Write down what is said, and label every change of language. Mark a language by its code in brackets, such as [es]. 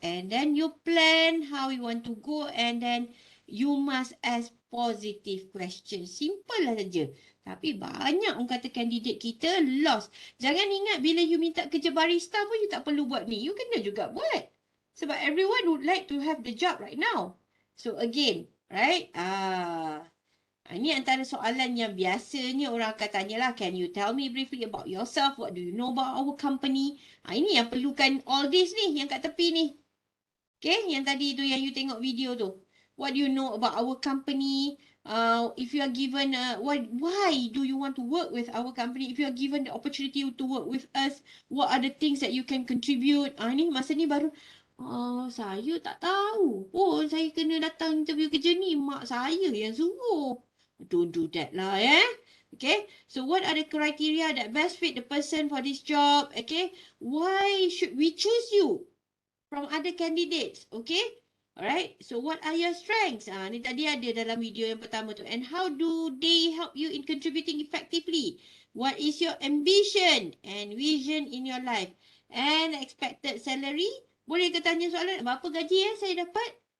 [en] And then you plan how you want to go, and then you must ask positive questions. [ms] Simple lah saja. Tapi banyak orang kata kandidat kita lost. Jangan ingat bila you minta kerja barista pun you tak perlu buat ni. You kena juga buat. Sebab [en] everyone would like to have the job right now. So again, right? [ms] Ini antara soalan yang biasanya orang akan tanyalah. [en] Can you tell me briefly about yourself? What do you know about our company? [ms] Ini yang perlukan [en] all this [ms] ni, yang kat tepi ni. Okay, yang tadi tu yang you tengok video tu. [en] What do you know about our company? If you are given, why do you want to work with our company? If you are given the opportunity to work with us, what are the things that you can contribute? [ms] Ni masa ni baru, saya tak tahu. Saya kena datang interview kerja ni. Mak saya yang suruh. [en] Don't do that lah, Okay, so what are the criteria that best fit the person for this job? Okay, why should we choose you from other candidates? Okay, alright. So what are your strengths? [ms] Ni tadi ada dalam video yang pertama tu. [en] And how do they help you in contributing effectively? What is your ambition and vision in your life? And expected salary? [ms] Boleh ke tanya soalan, berapa gaji saya dapat?